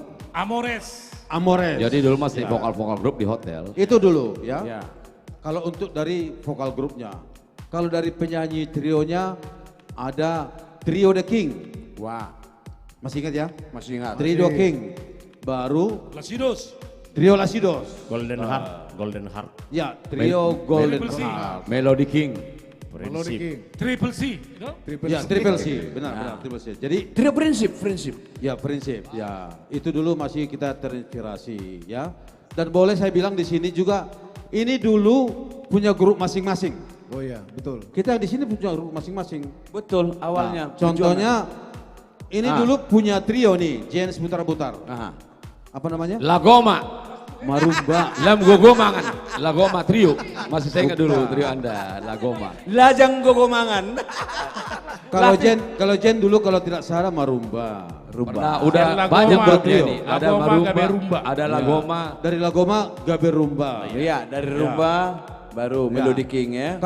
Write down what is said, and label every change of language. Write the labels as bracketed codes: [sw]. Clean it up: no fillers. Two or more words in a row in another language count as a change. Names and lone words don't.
[id] Amores. Jadi dulu masih vokal-vokal grup di hotel. Itu dulu ya. Kalau untuk dari vokal grupnya. Kalau dari penyanyi trionya ada Trio The King. Masih ingat ya? Masih ingat. Trio The King. Baru Lasidos. Trio Lasidos. Golden Heart. Golden Heart. Ya, Trio Golden Heart. Melody King. Triple C. Ya, Triple C. Benar, Triple C. Jadi Trio Prinsip. Ya, Prinsip. Ya, itu dulu masih kita terinspirasi ya. Dan boleh saya bilang di sini juga ini dulu punya grup masing-masing. Oh iya, betul. Kita di sini punya grup masing-masing. Betul, awalnya. Contohnya ini dulu punya trio nih, Jens Putar-Putar. Apa namanya? Lagoma. Marumba. Lam Gogomangan. Lagoma trio. Masih saya ingat dulu trio Anda, Lagoma. Lajang Gogomangan. Kalau Jen dulu kalau tidak salah Marumba. Pernah, udah banyak bertrio nih. Ada Marumba, ada Lagoma. Dari Lagoma Gaber Rumba. Iya, dari Rumba baru Melody King ya.